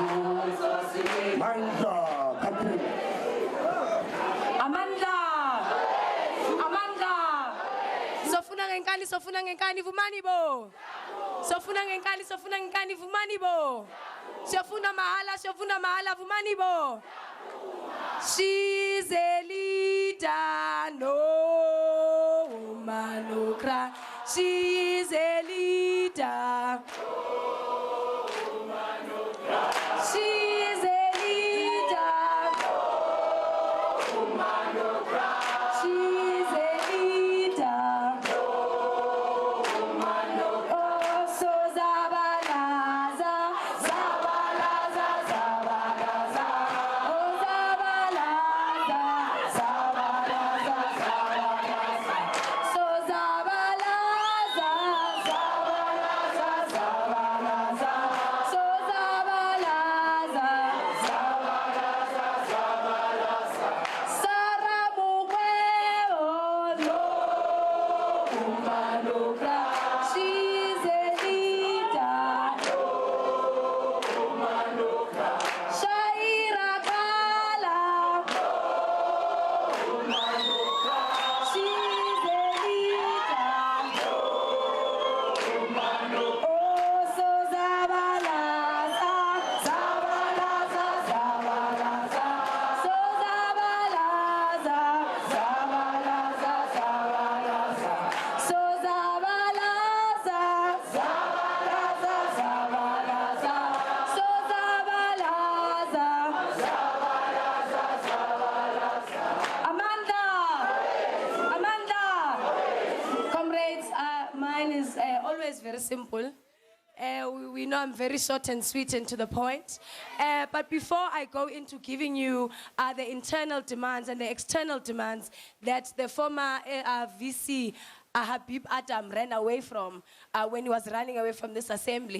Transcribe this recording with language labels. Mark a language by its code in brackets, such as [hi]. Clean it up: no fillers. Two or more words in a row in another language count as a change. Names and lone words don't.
[zu] Mandla, Catherine. Amandla! Amandla! Sofuna ngenkani vumani bo. Sofuna ngenkani vumani bo. Sofuna mahala vumani bo. [en] She's a leader, no woman, no cry. She's a leader. She's a leader. She's a leader. [zu] Oh, so Zabalaza, Zabalaza, Zabalaza. Oh, Zabalaza, Zabalaza, Zabalaza. So Zabalaza, Zabalaza, Zabalaza. So Zabalaza, Zabalaza, Zabalaza. Sara Mukweo, no Umanukra. [en] She's a leader, no Umanukra. Shaira Kala, no Umanukra. She's a leader, no Umanukra. [zu] Oh, so Zabalaza, Zabalaza, Zabalaza. So Zabalaza, Zabalaza, Zabalaza. So Zabalaza, Zabalaza, Zabalaza. So Zabalaza, Zabalaza, Zabalaza. Amanda! Amanda! [en] Comrades, mine is always very simple. We know I'm very short and sweet and to the point. But before I go into giving you the internal demands and the external demands that the former VC Habib Adam ran away from when he was running away from this assembly.